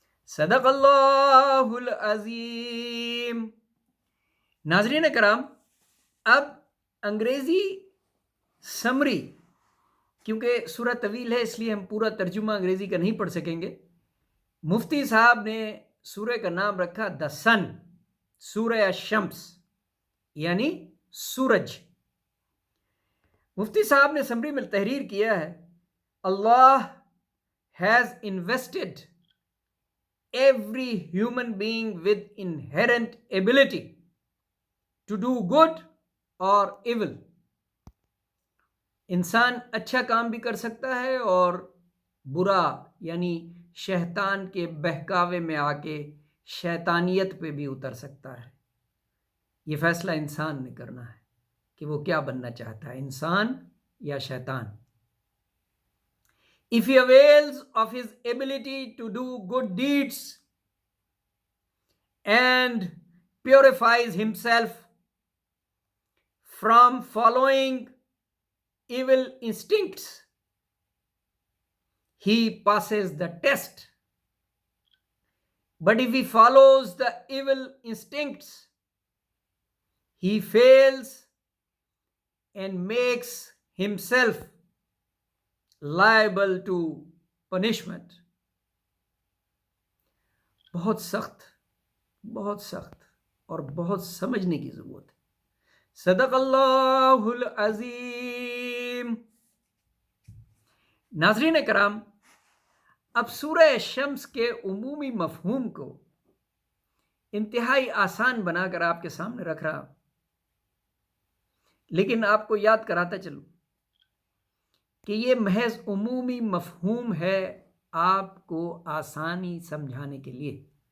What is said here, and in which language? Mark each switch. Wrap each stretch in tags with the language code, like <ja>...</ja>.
<ur>صدق اللہ العظیم۔ ناظرین کرام، اب انگریزی سمری، کیونکہ سورہ طویل ہے اس لیے ہم پورا ترجمہ انگریزی کا نہیں پڑھ سکیں گے۔ مفتی صاحب نے سورہ کا نام رکھا دا سن، سورہ الشمس یعنی سورج۔ مفتی صاحب نے سمری میں تحریر کیا ہے، اللہ</ur> <en>has invested every human being with inherent ability to do good or evil.</en> <ur>انسان اچھا کام بھی کر سکتا ہے اور برا یعنی شیطان کے بہکاوے میں آ کے شیطانیت پہ بھی اتر سکتا ہے. یہ فیصلہ انسان نے کرنا ہے کہ وہ کیا بننا چاہتا ہے, انسان یا شیطان.</ur> <en>If he avails of his ability to do good deeds and purifies himself from following evil instincts, he passes the test. But if he follows the evil instincts, he fails and makes himself liable to punishment.</en> <ur>بہت سخت اور بہت سمجھنے کی ضرورت ہے. صدق اللہ العظیم. ناظرین کرام، اب سورہ شمس کے عمومی مفہوم کو انتہائی آسان بنا کر آپ کے سامنے رکھ رہا، لیکن آپ کو یاد کراتا چلوں کہ یہ محض عمومی مفہوم ہے آپ کو آسانی سمجھانے کے لیے.</ur>